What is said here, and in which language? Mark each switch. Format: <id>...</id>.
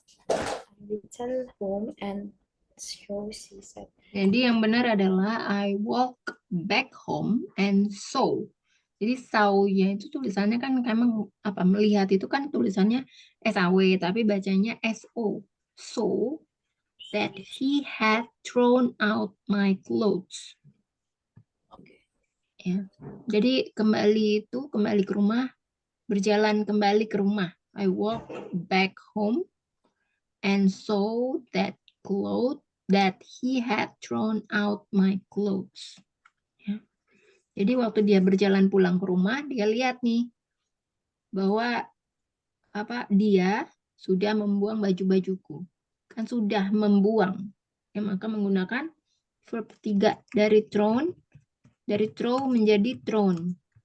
<en>I returned home and show she said.</en> <id>Jadi yang benar adalah</id> <en>I walk back home and saw.</en> <id>Jadi saw-nya itu tulisannya kan memang apa, melihat itu kan tulisannya SAW tapi bacanya SO.</id> <en>So that he had thrown out my clothes.</en> <id>Ya. Jadi kembali ke rumah, berjalan kembali ke rumah.</id> <en>I walk back home and saw that he had thrown out my clothes.</en> <id>Ya. Jadi waktu dia berjalan pulang ke rumah, dia lihat nih bahwa dia sudah membuang baju-bajuku. Kan sudah membuang. Ya, maka menggunakan verb 3 dari thrown, dari throw menjadi thrown.</id>